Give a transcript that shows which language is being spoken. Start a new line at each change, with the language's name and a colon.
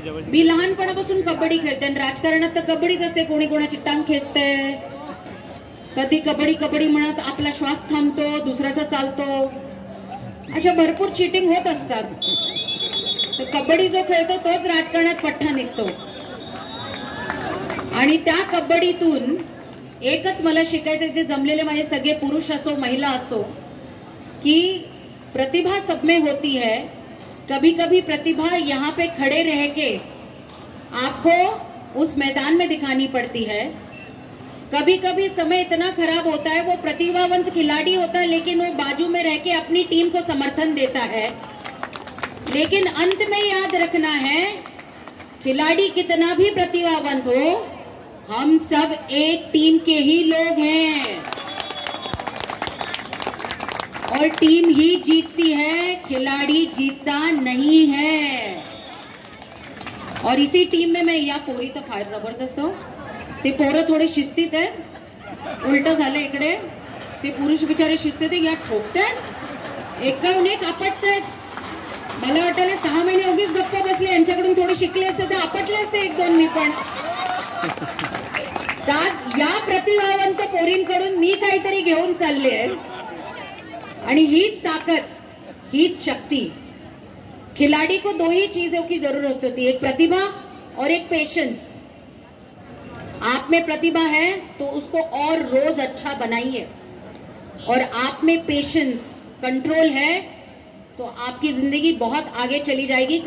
Marathi: मी लहानपणापासून कबड्डी खेळते आणि राजकारणात तर कबड्डीच असते. कोणी कोणाची टांग खेचते, कधी कबड्डी कबड्डी म्हणत आपला श्वास थांबतो, दुसऱ्याचा चालतो. अशा भरपूर चीटिंग होत असतात. तर कबड्डी जो खेळतो तोच राजकारणात पठ्ठा निघतो. आणि त्या कबड्डीतून एकच मला शिकायचं, ते जमलेले माझे सगळे पुरुष असो महिला असो, कि
Hindi: प्रतिभा सब में होती है. कभी कभी प्रतिभा यहाँ पे खड़े रह के आपको उस मैदान में दिखानी पड़ती है. कभी कभी समय इतना खराब होता है, वो प्रतिभावंत खिलाड़ी होता है लेकिन वो बाजू में रह के अपनी टीम को समर्थन देता है. लेकिन अंत में याद रखना है, खिलाड़ी कितना भी प्रतिभावंत हो, हम सब एक टीम के ही लोग हैं और टीम ही जीतती है, खिलाड़ी जीतता नहीं है. और इसी टीम में
Marathi: मैं या पोरी तर फार जबरदस्त हो. ते पोरं थोडे शिस्तीत आहे, उलट झालं इकडे. ते पुरुष बिचारे शिस्तीत आहे, या ठोकतात, एकाहून एक आपटतात. मला वाटलं 6 महिने उगीच गप्पा बसले, यांच्याकडून थोडे शिकले असते तर आपटले असते 1-2 मी पण. या प्रतिभावंत पोरींकडून मी काहीतरी घेऊन चालले आहे. आणि हीच ताकद, हीच शक्ति.
Hindi: खिलाड़ी को 2 ही चीजों की जरूरत होती है, एक प्रतिभा और एक पेशेंस. आप में प्रतिभा है तो उसको और रोज अच्छा बनाइए, और आप में पेशेंस, कंट्रोल है तो आपकी जिंदगी बहुत आगे चली जाएगी.